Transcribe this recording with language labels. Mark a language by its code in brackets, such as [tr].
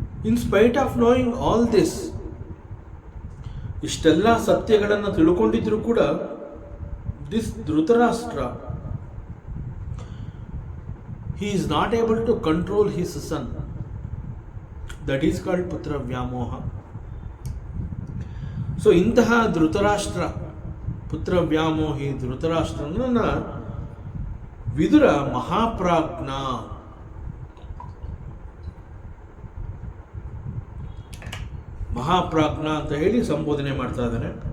[en] in spite of knowing all this, [kn] ಇಷ್ಟೆಲ್ಲ ಸತ್ಯಗಳನ್ನು ತಿಳ್ಕೊಂಡಿದ್ರು ಕೂಡ [en] This Dhritarashtra, he is not able to control his son. That is called putra vyamoha. [kn] So ಇಂತಹ ಧೃತರಾಷ್ಟ್ರ, ಪುತ್ರ ವ್ಯಾಮೋಹಿ ಧೃತರಾಷ್ಟ್ರನನ್ನ ವಿದುರ ಮಹಾಪ್ರಾಜ್ಞ, ಮಹಾಪ್ರಾಜ್ಞ ಅಂತ ಹೇಳಿ ಸಂಬೋಧನೆ ಮಾಡ್ತಾ ಇದ್ದಾನೆ.